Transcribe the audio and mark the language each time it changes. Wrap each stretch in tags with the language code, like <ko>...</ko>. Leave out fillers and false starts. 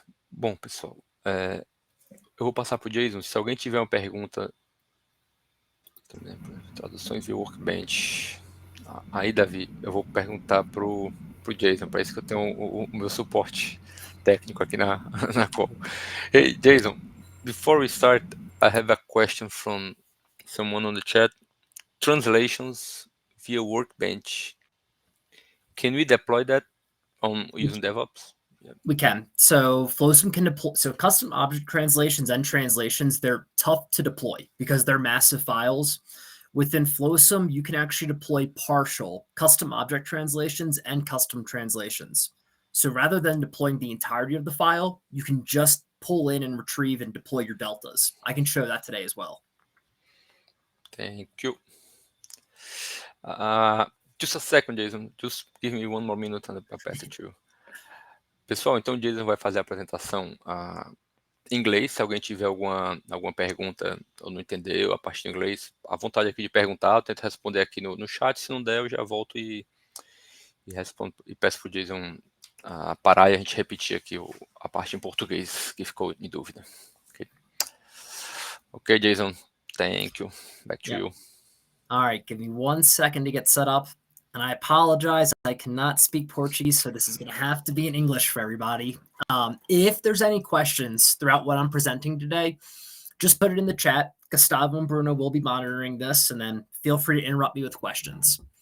<pt>Bom, pessoal, eu vou passar para o Jason. Se alguém tiver uma pergunta, traduções e Workbench. Aí, Davi, eu vou perguntar pro Jason, para isso que eu tenho o meu suporte técnico aqui na call.</pt> <en>Hey, Jason, before we start, I have a question from someone on the chat. Translations via Workbench. Can we deploy that on using DevOps? We can. So Flowsum can deploy. So custom object translations and translations, they're tough to deploy because they're massive files. Within Flowsum, you can actually deploy partial custom object translations and custom translations. So rather than deploying the entirety of the file, you can just pull in and retrieve and deploy your deltas. I can show that today as well. Thank you. Just a second, Jason. Just give me one more minute and I'll pass it to you.</en> <pt>Pessoal, então o Jason vai fazer a apresentação em inglês. Se alguém tiver alguma pergunta ou não entendeu a parte de inglês, à vontade aqui de perguntar, eu tento responder aqui no chat. Se não der, eu já volto e respondo, e peço para o Jason parar e a gente repetir aqui a parte em português que ficou em dúvida.</pt> <en>Okay, Jason, thank you. Back to you. All right, give me 1 second to get set up. And I apologize, I cannot speak Portuguese, so this is going to have to be in English for everybody. If there's any questions throughout what I'm presenting today, just put it in the chat. Gustavo and Bruno will be monitoring this, and then feel free to interrupt me with questions.</en>